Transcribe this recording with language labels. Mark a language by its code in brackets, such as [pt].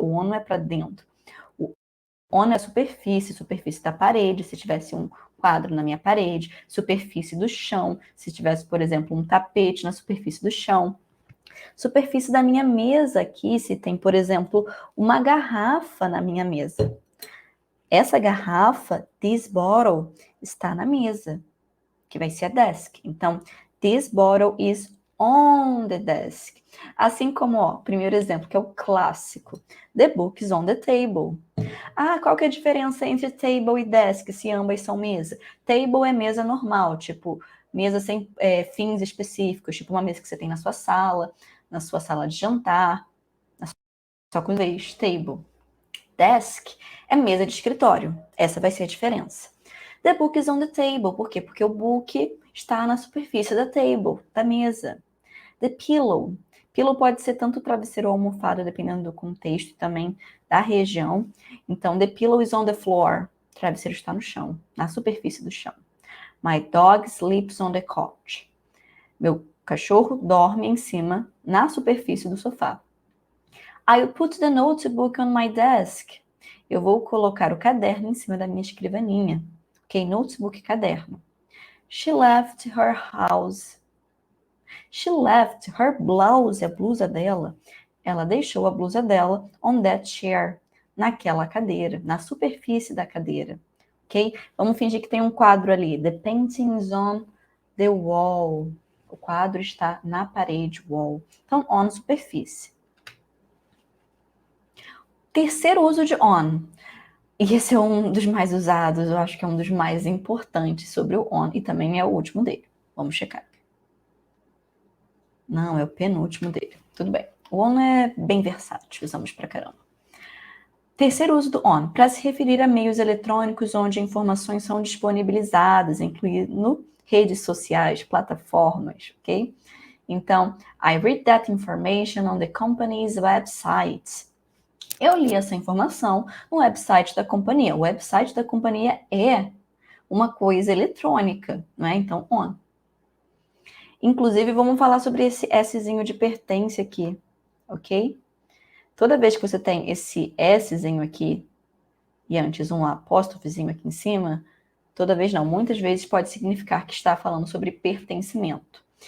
[pt] O on não é para dentro. O on é superfície da parede, se tivesse um quadro na minha parede, superfície do chão, se tivesse, por exemplo, um tapete na superfície do chão. Superfície da minha mesa aqui, se tem, por exemplo, uma garrafa na minha mesa. Essa garrafa, [en] this bottle, [pt] está na mesa, que vai ser a desk. [en] Então, this bottle is on the desk. [pt] Assim como, ó, o primeiro exemplo, que é o clássico. [en] The book is on the table. [pt] Qual que é a diferença entre table e desk, se ambas são mesa? Table é mesa normal, tipo, mesa sem fins específicos, tipo uma mesa que você tem na sua sala de jantar, na sua cozinha, table. Desk é mesa de escritório. Essa vai ser a diferença. [en] The book is on the table. [pt] Por quê? Porque o book está na superfície da table, da mesa. [en] The pillow. [pt] Pillow pode ser tanto travesseiro ou almofada, dependendo do contexto e também da região. [en] Então, the pillow is on the floor. [pt] O travesseiro está no chão, na superfície do chão. [en] My dog sleeps on the couch. [pt] Meu cachorro dorme em cima, na superfície do sofá. [en] I'll put the notebook on my desk. [pt] Eu vou colocar o caderno em cima da minha escrivaninha. [en] Ok? Notebook, caderno. She left her house. She left her blouse, [pt] a blusa dela. Ela deixou a blusa dela [en] on that chair, [pt] naquela cadeira, na superfície da cadeira. Ok? Vamos fingir que tem um quadro ali. [en] The painting is on the wall. [pt] O quadro está na parede, wall. Então, on, superfície. Terceiro uso de on. E esse é um dos mais usados, eu acho que é um dos mais importantes sobre o on, e também é o último dele. Vamos checar. Não, é o penúltimo dele. Tudo bem. O on é bem versátil, usamos pra caramba. Terceiro uso do on, para se referir a meios eletrônicos onde informações são disponibilizadas, incluindo redes sociais, plataformas, ok? [en] Então, I read that information on the company's website. [pt] Eu li essa informação no website da companhia. O website da companhia é uma coisa eletrônica, não é? Então, on. Inclusive, vamos falar sobre esse Szinho de pertence aqui, ok? Toda vez que você tem esse Szinho aqui e antes um apóstrofozinho aqui em cima, toda vez não, muitas vezes pode significar que está falando sobre pertencimento.